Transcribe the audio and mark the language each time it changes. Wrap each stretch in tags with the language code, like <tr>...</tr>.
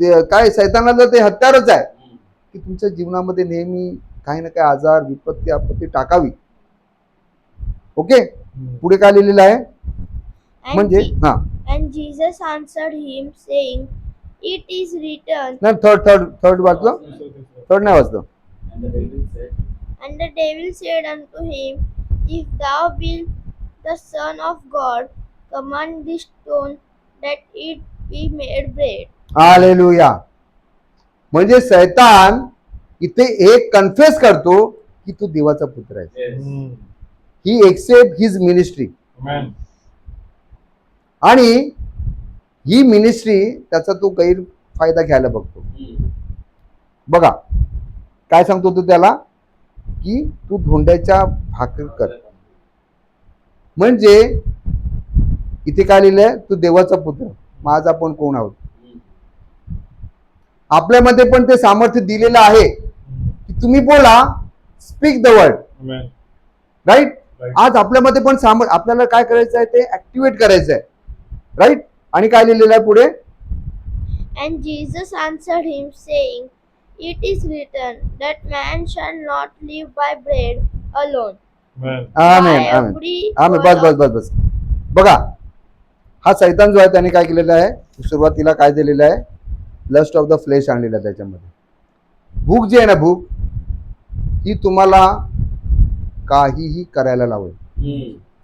<mr>काय शैतानाला ते हत्यारच आहे की तुमच्या जीवनामध्ये नेहमी काही ना काही आजार, विपत्ती, आपत्ती टाकावी. ओके. पुढे काय लिहिलेलं आहे</mr> <en>And,</en> <mr>म्हणजे हा</mr> <en>and Jesus answered him, saying, It is written.</en> <mr>नाही, थर्ड वाचलं, थर्ड नाही वाचलं.</mr> <en>And the devil said unto him, If thou be the Son of God, command this stone that it be made bread.</en> <mr>Hallelujah. म्हणजे शैतान इथे एक confess करतो की तू देवाचा पुत्र आहे.</mr> <en>He accept his ministry.</en> <mr>आणि ही मिनिस्ट्री त्याचा तो गैरफायदा घ्यायला बघतो. बघा काय सांगतो तू त्याला की तू धोंड्याच्या भाकर कर. म्हणजे इथे काय लिहिलंय, तू देवाचा पुत्र. मग आज आपण कोण आहोत? आपल्यामध्ये पण ते सामर्थ्य दिलेलं आहे की तुम्ही बोला,</mr> <en>Speak the word.</en> <mr>राईट. आज आपल्यामध्ये पण आपल्याला काय करायचं आहे, ते ऍक्टिव्हेट करायचं आहे. राईट. आणि काय लिहिलेलं आहे पुढे,</mr> <en>And Jesus answered him, saying, It is written that man shall not live by bread alone.</en> <mr>Amen</mr> <en>By</en> <mr>amen</mr> <en>every</en> <mr>amen.</mr> <en>word</en> <mr>बस बस बस बस. बघा हा शैतान जो आहे त्याने काय केलेलं आहे, सुरुवातीला काय दिलेलं आहे,</mr> <en>lust of the flesh</en> <mr>आणलेलं आहे. त्याच्यामध्ये भूक जी आहे ना, भूक ही तुम्हाला काहीही करायला लावेल.</mr>